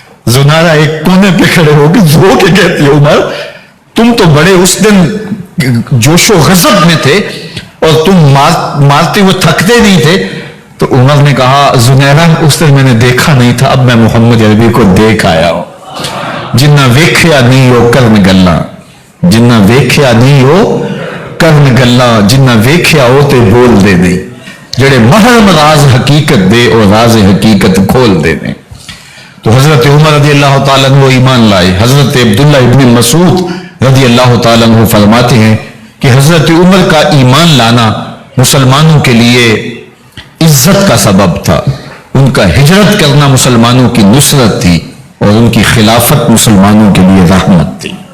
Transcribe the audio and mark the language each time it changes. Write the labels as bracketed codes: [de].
[ur] زنارہ ایک کونے پہ کھڑے ہو کے رو کے کہتی ہے عمر تم تو بڑے اس دن جوش و غضب میں تھے اور تم مارتے ہوئے تھکتے نہیں تھے. تو عمر نے کہا زنیرہ اس دن میں نے دیکھا نہیں تھا, اب میں محمد عربی کو دیکھ آیا ہوں. [pa] جنہ ویکھیا نہیں ہو کرن گلا, جنہ ویکھیا نہیں ہو کرن گلا, جنہ ویکھیا ہو تے بول دے نہیں, جڑے محرم راز حقیقت دے اور راز حقیقت کھول دے نہیں. [ur] تو حضرت عمر رضی اللہ تعالیٰ عنہ ایمان لائے. حضرت عبداللہ ابن مسعود رضی اللہ تعالیٰ عنہ فرماتے ہیں کہ حضرت عمر کا ایمان لانا مسلمانوں کے لیے عزت کا سبب تھا. ان کا ہجرت کرنا مسلمانوں کی نصرت تھی اور ان کی خلافت مسلمانوں کے لیے رحمت تھی.